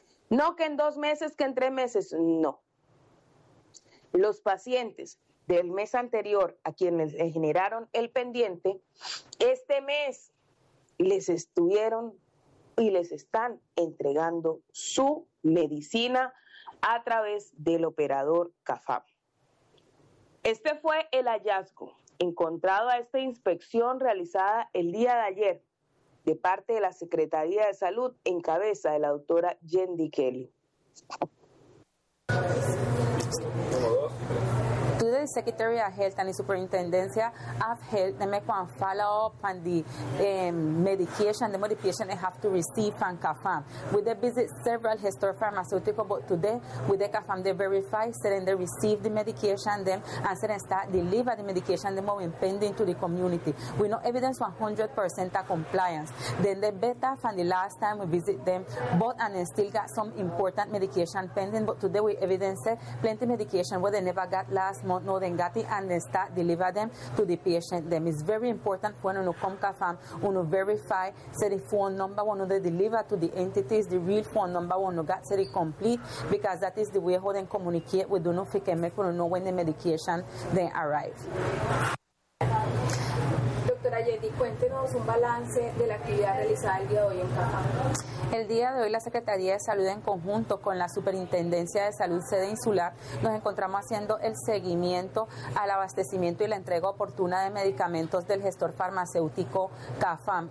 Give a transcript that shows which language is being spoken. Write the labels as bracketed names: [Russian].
[Spanish] No que en 2 meses, que en 3 meses, no. Los pacientes del mes anterior a quienes les generaron el pendiente, este mes les estuvieron y les están entregando su medicina a través del operador CAFAM. Este fue el hallazgo encontrado a esta inspección realizada el día de ayer de parte de la Secretaría de Salud en cabeza de la doctora Jendy Kelly. [English] The Secretary of Health and the Superintendencia of Health, they make one follow up on the medication, the medication they have to receive from CAFAM. With the visit several historic pharmaceuticals, but today, with the CAFAM, they verify, certain they receive the medication, them, and certain start deliver the medication, them, moving pending to the community. We know evidence 100% of compliance. Then they better from the last time we visit them, but and they still got some important medication pending, but today we evidence plenty medication where they never got last month. Know them, got it, and then start deliver them to the patient. Them is very important when you come to CAFAM, you verify say the phone number when they deliver to the entities, the real phone number when you got say the complete, because that is the way how they communicate with you if you can make you know when the medication they arrive. [Spanish] Doctora Jenny, doctora Yeti, cuéntenos un balance de la actividad realizada el día de hoy en Cajamarca. El día de hoy la Secretaría de Salud en conjunto con la Superintendencia de Salud Sede Insular nos encontramos haciendo el seguimiento al abastecimiento y la entrega oportuna de medicamentos del gestor farmacéutico CAFAM.